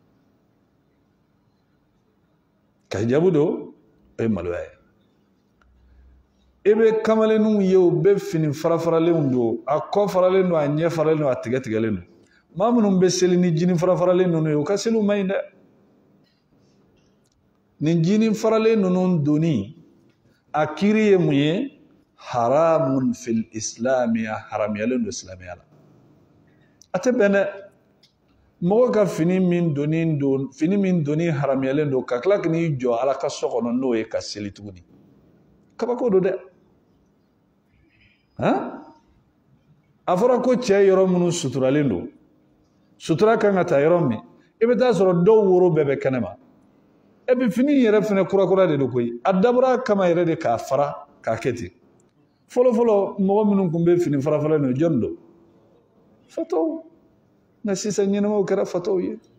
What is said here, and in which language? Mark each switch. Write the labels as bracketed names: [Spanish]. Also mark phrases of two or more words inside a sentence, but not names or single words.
[Bambara] ka hijabu don o ye maloya ye i bɛ kamalenninw ye u bɛ fini fara-faralenw don a kɔ faralen don a ɲɛ faralen don a tigɛ tigɛlen don maa minnu bɛ seli ni jini fara-faralen ninnu ye u ka seliw man ɲi dɛ nin jini faralen ninnu donni a kiiri ye mun ye [Arabic] حرام في الإسلام [Bambara] a haramuyalen don silamɛya la a tɛ bɛn dɛ mɔgɔ ka fini min donni haramuyalen don ka tila k'i jɔ ala ka so kɔnɔ n'o ye ka seli tuguni kabako don dɛ a fɔra ko cɛ yɔrɔ minnu suturalen don sutura kan ka taa yɔrɔ min i bɛ taa sɔrɔ dɔw woro bɛɛ bɛ kɛnɛma e bɛ fini yɛrɛ fɛnɛ kura de don koyi a dabɔra kama yɛrɛ de k'a fara k'a kɛ ten fɔlɔ mɔgɔ minnu tun bɛ fini fara-faralen don jɔn don fatɔw nka sisan ɲɛnamaw kɛra fatɔw ye